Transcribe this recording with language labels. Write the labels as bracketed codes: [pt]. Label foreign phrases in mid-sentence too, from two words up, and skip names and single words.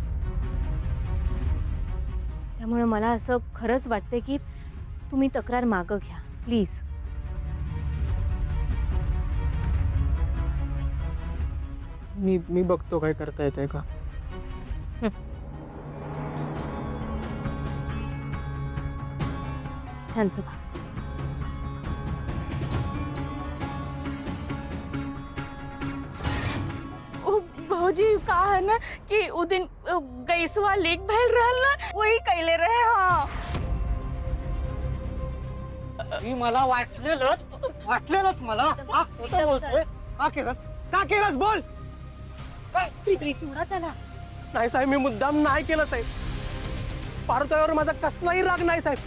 [mr] त्यामुळे मला असं खरंच वाटते की तुम्ही तक्रार मागं घ्या प्लीज. मी बघतो काय करता येतंय का. शांत व्हा. [bho] भौजी का है ना कि उ दिन गैसवा लीक भइल रहल ना, वही कैले रहे. हाँ, [mr] मी मला वाटलेलंच मला. हा, खोटं बोलतोय. का केलंस बोल. सोडा त्याला. नाही साहेब, मी मुद्दाम नाही केलं साहेब. पारुताईवर माझा कसलाही राग नाही साहेब.